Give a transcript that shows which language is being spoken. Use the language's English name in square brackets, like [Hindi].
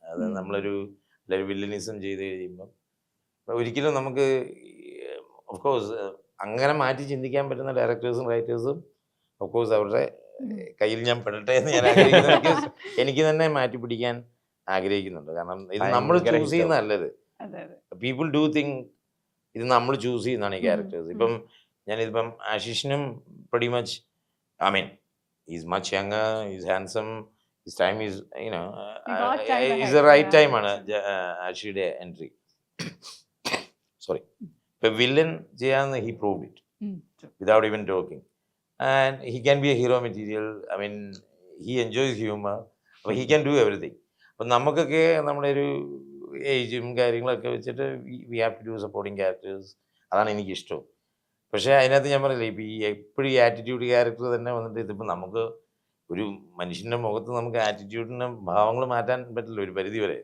[Malayalam] അത് നമ്മളൊരു വില്ലനിസം ചെയ്ത് കഴിയുമ്പം ഒരിക്കലും നമുക്ക് ഓഫ് കോഴ്സ് അങ്ങനെ മാറ്റി ചിന്തിക്കാൻ പറ്റുന്ന ഡയറക്ടേഴ്സും റൈറ്റേഴ്സും ഓഫ് കോഴ്സ് അവരുടെ കയ്യിൽ ഞാൻ പെടട്ടെ എന്ന് ഞാൻ ആഗ്രഹിക്കുന്നു. Because എനിക്ക് തന്നെ മാറ്റി പിടിക്കാൻ ആഗ്രഹിക്കുന്നുണ്ട്. കാരണം ഇത് നമ്മൾ ഭയങ്കര ചൂസ് ചെയ്യുന്നതല്ലത്. അതെ അതെ [English] people do think [Malayalam] ഇത് നമ്മൾ ചൂസ് ചെയ്യുന്നതാണ് ഈ ക്യാരക്ടേഴ്സ്. ഇപ്പം ഞാനിതിപ്പം ആശിഷിനും [English] pretty much, I mean, he's much younger, he's handsome, his time is, you know, got time is ahead, the right yeah. [Malayalam] time ആണ് ആഷിയുടെ എൻട്രി. സോറി, ഇപ്പൊ വില്ലൻ ചെയ്യാന്ന് [English] he proved it without even talking, and he can be a hero material. I mean, he enjoys humor, but he can do everything. [Malayalam] അപ്പം നമുക്കൊക്കെ നമ്മുടെ ഒരു ഏജും കാര്യങ്ങളൊക്കെ വെച്ചിട്ട് [English] we have to do [Malayalam] supporting characters. അതാണ് എനിക്കിഷ്ടം. പക്ഷേ അതിനകത്ത് ഞാൻ പറയില്ലേ, ഇപ്പം ഈ എപ്പോഴും ഈ ആറ്റിറ്റ്യൂഡ് ക്യാരക്ടർ തന്നെ വന്നിട്ട് ഇതിപ്പോൾ നമുക്ക് ഒരു മനുഷ്യൻ്റെ മുഖത്ത് നമുക്ക് ആറ്റിറ്റ്യൂഡിൻ്റെ ഭാവങ്ങൾ മാറ്റാൻ പറ്റില്ല ഒരു പരിധി വരെ.